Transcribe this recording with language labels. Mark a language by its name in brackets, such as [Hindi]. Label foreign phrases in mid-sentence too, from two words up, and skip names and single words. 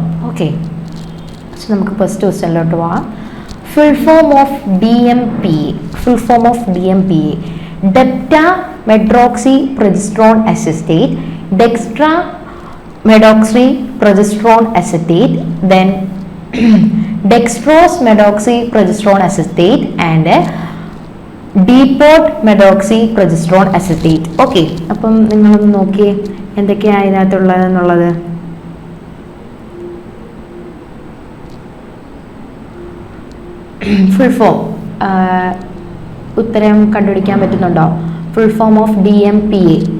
[English] okay, so [Malayalam] നമുക്ക് ഫസ്റ്റ് ക്വസ്റ്റ്യനിലോട്ട് പോകാം. [English] full form of DMPA depta medroxy progesterone acetate, dextra medoxy progesterone acetate, ഡെക്സ്ട്രാ മെഡോക്സി പ്രൊജസ്ട്രോൺ അസിറ്റേറ്റ്, then dextrose medoxy progesterone acetate and depot medoxy progesterone acetate. [Malayalam] ഓക്കെ, അപ്പം നിങ്ങളൊന്ന് നോക്കിയേ എന്തൊക്കെയാണ് ഇതിനകത്തുള്ളതെന്നുള്ളത്. [English] full form [Malayalam] ഉത്തരം കണ്ടുപിടിക്കാൻ പറ്റുന്നുണ്ടോ? [English] full form of DMPA.